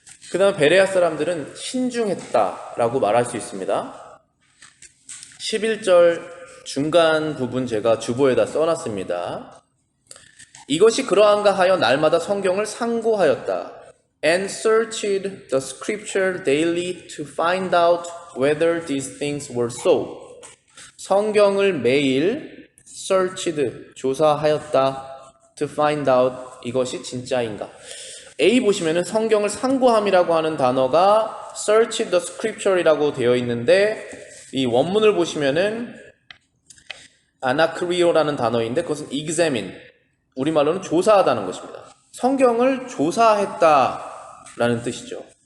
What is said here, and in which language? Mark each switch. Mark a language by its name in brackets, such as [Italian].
[Korean] 그 다음 베레아 사람들은 신중했다라고 말할 수 있습니다. 11절 중간 부분 제가 주보에다 써놨습니다. 이것이 그러한가 하여 날마다 성경을 상고하였다. [English] And searched the scripture daily to find out whether these things were so. [Korean] 성경을 매일 searched, 조사하였다. [English] To find out, [Korean] 이것이 진짜인가. A 보시면은 성경을 상고함이라고 하는 단어가 [English] search the scripture [Korean] 이라고 되어 있는데 이 원문을 보시면은 아나크리오라는 단어인데 그것은 examine, 우리말로는 조사하다는 것입니다. 성경을 조사했다라는 뜻이죠.